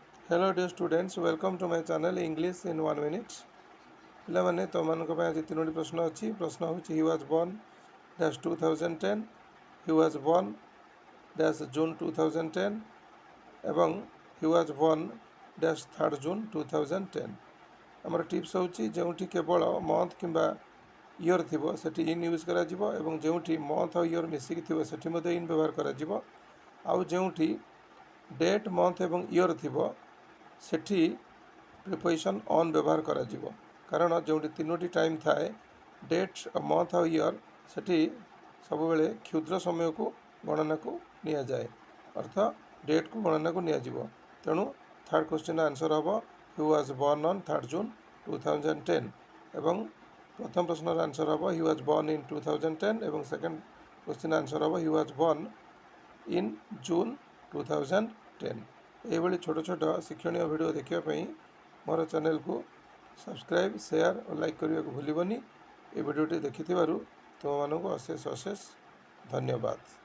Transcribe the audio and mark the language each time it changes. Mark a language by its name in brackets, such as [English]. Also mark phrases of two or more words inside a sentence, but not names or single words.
[English] Hello dear students, welcome to my channel English in 1 minute. [Odia] ପିଲାମାନେ ତୁମମାନଙ୍କ ପାଇଁ ଆଜି ତିନୋଟି ପ୍ରଶ୍ନ ଅଛି। ପ୍ରଶ୍ନ ହେଉଛି [English] he was born dash 2010, he was born dash June 2010 [Odia] ଏବଂ [English] he was born dash 3rd June 2010। [Odia] ଆମର ଟିପ୍ସ ହେଉଛି ଯେଉଁଠି କେବଳ ମନ୍ଥ କିମ୍ବା ଇୟର୍ ଥିବ ସେଠି ଇନ୍ ୟୁଜ୍ କରାଯିବ ଏବଂ ଯେଉଁଠି ମନ୍ଥ ଆଉ ଇୟର୍ ମିଶିକି ଥିବ ସେଠି ମଧ୍ୟ ଇନ୍ ବ୍ୟବହାର କରାଯିବ। ଆଉ ଯେଉଁଠି ଡେଟ୍ ମନ୍ଥ ଏବଂ ଇୟର୍ ଥିବ ସେଠି ପ୍ରିପୋଜିସନ୍ ଅନ୍ ବ୍ୟବହାର କରାଯିବ। କାରଣ ଯେଉଁଠି ତିନୋଟି ଟାଇମ୍ ଥାଏ ଡେଟ୍ ମନ୍ଥ ଆଉ ଇୟର୍ ସେଠି ସବୁବେଳେ କ୍ଷୁଦ୍ର ସମୟକୁ ଗଣନାକୁ ନିଆଯାଏ, ଅର୍ଥ ଡେଟ୍କୁ ଗଣନାକୁ ନିଆଯିବ। ତେଣୁ [English] third question's answer [Odia] ହେବ [English] he was born on 3rd June 2010 [Odia] ଏବଂ ପ୍ରଥମ ପ୍ରଶ୍ନର ଆନ୍ସର୍ ହେବ [English] he was born in 2010 [Odia] ଏବଂ [English] second question answer [Odia] ହେବ [English] he was born in June 2010। [Odia] ଏହିଭଳି ଛୋଟ ଛୋଟ ଶିକ୍ଷଣୀୟ ଭିଡ଼ିଓ ଦେଖିବା ପାଇଁ ମୋର ଚ୍ୟାନେଲକୁ ସବସ୍କ୍ରାଇବ୍, ସେୟାର ଓ ଲାଇକ୍ କରିବାକୁ ଭୁଲିବନି। ଏ ଭିଡ଼ିଓଟି ଦେଖିଥିବାରୁ ତୁମମାନଙ୍କୁ ଅଶେଷ ଅଶେଷ ଧନ୍ୟବାଦ।